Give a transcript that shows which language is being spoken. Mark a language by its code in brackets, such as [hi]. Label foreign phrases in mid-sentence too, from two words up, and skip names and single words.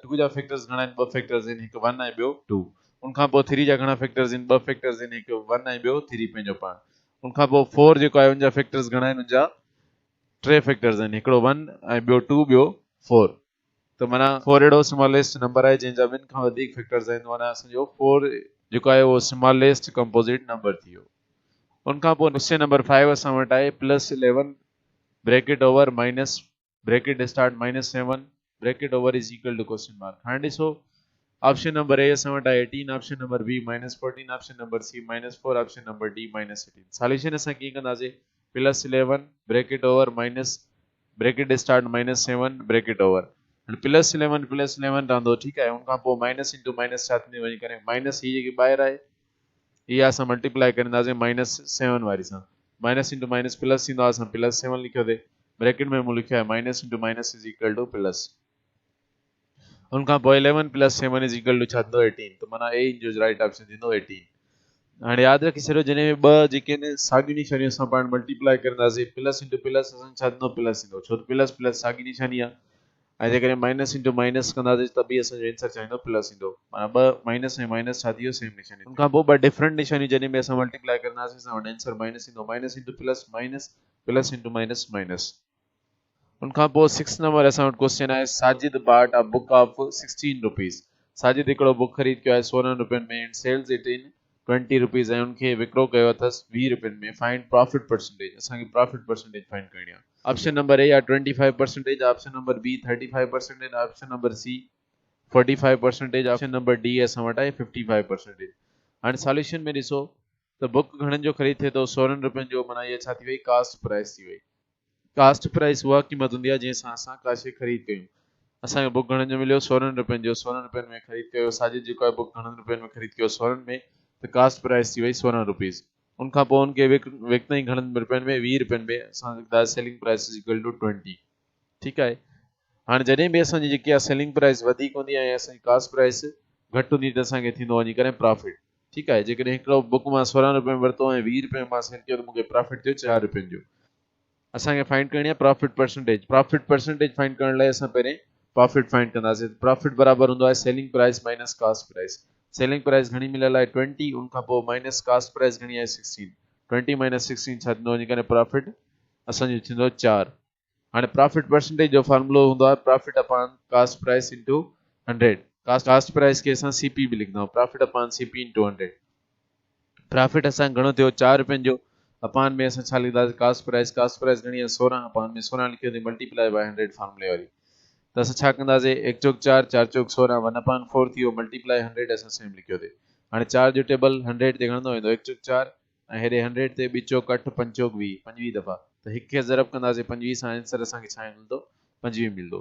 [sd] 2 जा फैक्टर्स घणा आहिनि, 2 फैक्टर्स आहिनि, हिकु 1 ऐं ॿियो 2। उनखां पोइ 3 जा घणा फैक्टर्स आहिनि, 2 फैक्टर्स आहिनि, हिकु 1 ऐं ॿियो 3 पंहिंजो पाण। उनखां पोइ 4 जेको आहे उनजा फैक्टर्स घणा आहिनि, उनजा 3 फैक्टर्स आहिनि, हिकिड़ो 1 ऐं ॿियो 2 ॿियो 4। त माना 4 अहिड़ो [en] smallest number [sd] आहे जंहिंजा ॿिनि खां वधीक फैक्टर्स आहिनि, माना असांजो 4 जेको आहे उहो [en] smallest composite number [sd] थी वियो। उनखां पोइ [en] question number 5 [sd] असां वटि आहे [en] +11 bracket over minus bracket start -7 bracket over is equal to question mark. [sd] हाणे ॾिसो [en] option number A [sd] असां वटि आहे 18, [en] option number B -14, option number C -4, option number D -18. [sd] सॉल्यूशन असां कीअं कंदासीं, [en] +11 bracket over minus bracket start -7 bracket over. [sd] +11 +11 रहंदो, ठीकु आहे। उनखां पोइ [en] minus into minus [sd] छा थींदी वञी करे, माइनस ही जेकी ॿाहिरि आहे इहा असां मल्टीप्लाई कंदासीं -7 वारी सां, [en] minus into minus [sd] प्लस थींदो आहे, असां +7 लिखियो थिए, ब्रैकेट में मूं लिखियो आहे [en] minus into minus is equal to plus. [sd] उनखां पोइ 11 + 7 [en] is equal to [sd] छा थींदो 18। त माना ए जो [en] right option [sd] थींदो 18। हाणे यादि रखी छॾियो जॾहिं ॿ जेके आहिनि साॻी निशानियूं असां पाण मल्टीप्लाई कंदासीं, [en] plus into plus [sd] असां छा थींदो प्लस ईंदो, छो त प्लस प्लस साॻी निशानी आहे। ऐं जेकॾहिं [en] minus into minus [sd] कंदासीं त बि असांजो आंसर छा ईंदो प्लस ईंदो, माना 2 माइनस ऐं माइनस छा थी वियो सेम निशानी। उनखां पोइ 2 डिफरेंट निशानियूं जॾहिं बि असां मल्टीप्लाई कंदासीं असां वटि आंसर माइनस ईंदो, [en] minus into plus minus, plus into minus minus. [sd] उनखां पोइ 6 नंबर असां वटि क्वेश्चन आहे साजिद [en] bought a book of 16 rupees. [sd] साजिद हिकिड़ो बुक ख़रीद कयो आहे 16 रुपयनि में [en] and sells it in 20 rupees [sd] ऐं उनखे विकिरो कयो अथसि 20 रुपयनि में. [en] find profit percentage. [sd] असांखे [en] profit percentage [sd] फाइंड करणी आहे. [en] option number A आहे 25%, option number B 35%, option number C 45%, option number D [sd] असां वटि आहे [en] 55%. [sd] हाणे सॉल्यूशन में ॾिसो त बुक घणनि जो ख़रीद थिए थो 16 रुपयनि जो, माना इहा छा थी वई [en] cost price [sd] थी वई. [en] cost price [sd] उहा क़ीमत हूंदी आहे जंहिंसां असां का शइ ख़रीद कयूं. असांखे बुक घणनि जो मिलियो 16 रुपयनि जो, 16 रुपयनि में ख़रीद कयो. साजिद जेको आहे बुक घणनि रुपयनि में ख़रीद कयो 16 में, त [en] cost price [sd] थी वई 16 रुपीज़. उनखां पोइ उनखे विकिणई घणनि रुपयनि में 20 रुपयनि में. असां लिखंदा [en] selling price is equal to 20. [sd] ठीकु आहे. हाणे जॾहिं बि असांजी जेकी आहे [en] selling price [sd] वधीक हूंदी आहे ऐं असांजी [en] cost price [sd] घटि हूंदी त असांखे थींदो वञी करे प्रॉफिट. ठीकु आहे. जेकॾहिं हिकिड़ो बुक मां 16 रुपए में वरितो ऐं 20 रुपए में मां सेल कयो त मूंखे प्रॉफिट थियो 4 रुपयनि जो. असांखे फाइंड करणी आहे [en] profit percentage. profit percentage [sd] फाइंड करण लाइ असां पहिरें प्रॉफिट फाइंड कंदासीं. प्रॉफिट बराबर हूंदो आहे [en] selling price minus cost price. selling price [sd] घणी मिलियल आहे 20, उनखां पोइ [en] minus cost price [sd] घणी आहे 16. 20 माइनस 16 छा थींदो वञी करे प्रॉफिट असांजो थींदो 4. हाणे [en] profit percentage [sd] जो फॉर्मूलो हूंदो आहे [en] profit upon cost price into 100. cost price [sd] खे असां सीपी बि लिखंदा आहियूं. [en] profit upon CP into 100. [sd] प्रॉफिट असां घणो थियो 4 रुपयनि जो. अपॉन में असां छा लिखंदासीं [en] cost price [sd] घणी आहे 16. अपॉन में 16 लिखियोसीं [en] multiply by 100 [sd] फॉर्मूले वारी. त असां छा कंदासीं 1 चौक 4 4 चौक 16 1/4 थी वियो मल्टीप्लाई 100 असां सेम लिखियोसीं. हाणे 4 जो टेबल 100 ते घणंदो वेंदो 1 चौक 4 ऐं हेॾे 100 ते 2 चौक 8 5 चौक 20 25 दफ़ा. त हिक खे ज़रब कंदासीं 25 सां आंसर असांखे छा मिलंदो 25 मिलंदो.